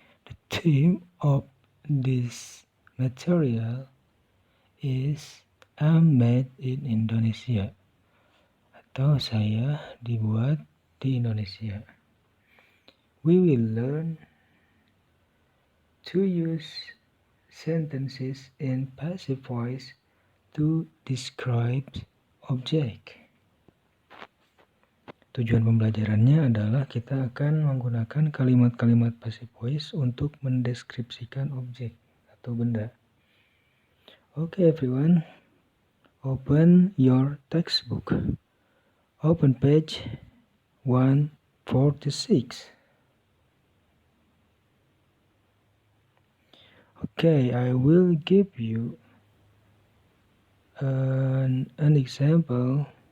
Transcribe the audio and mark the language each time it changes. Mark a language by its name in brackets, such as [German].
[English] The theme of this material is I'm made in Indonesia [Indonesian] atau saya dibuat di Indonesia. [English] We will learn to use sentences in passive voice to describe object. [Indonesian] Tujuan pembelajarannya adalah kita akan menggunakan kalimat-kalimat passive voice untuk mendeskripsikan objek atau benda. [English] Okay, everyone, open your textbook. Open page 146. Okay, I will give you an example.